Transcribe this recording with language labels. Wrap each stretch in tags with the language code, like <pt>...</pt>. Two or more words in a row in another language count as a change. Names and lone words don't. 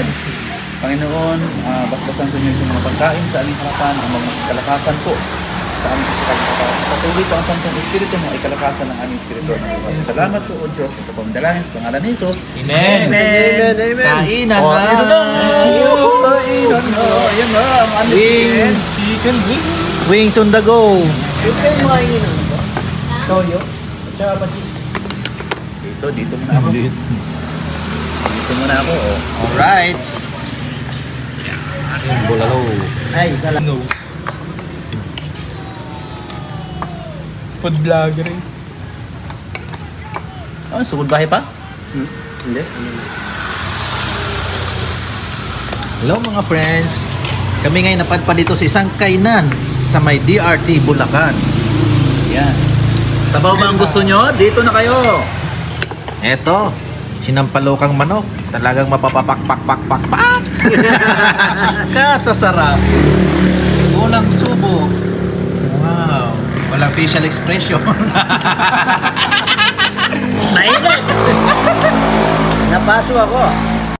<tl>Panginoon, basbasan sa inyo yung mga pagkain sa aming harapan, ang mga kalakasan po sa aming kalakasan. Patuloy po ang Santong Espiritu mo ay kalakasan ng aming Espiritu. Salamat po, O Diyos, sa pagdalangin sa pangalan ni Jesus. Amen. Amen. Amen. Kainan Oh, na. ito na. Kainan na. Ayan na, ang aming</tl> <en>Wings. Chicken wings. Wings on the go.</en> <tl>Ito yung mga ingin ano ba? Toyo. Tsaka patis. Dito muna ako. Dito muna ako, oh. Alright. Bulalo. Ay, isa lang. No.</tl> <en>Food vlogger</en> <tl>eh. Oh, sugod bahay pa? Hindi. Hello mga friends. Kami ngayon napadpad dito sa isang kainan sa may DRT Bulacan. Yan. Sabaw ba ang gusto nyo? Dito na kayo. Eto, sinampalokang manok. Talagang mapapapak-pak-pak-pak-pak. Kasasarap. Walang subo. Wow. Walang</tl> <en>facial expression.</en> <tl>Mainit! Napaso ako.</tl>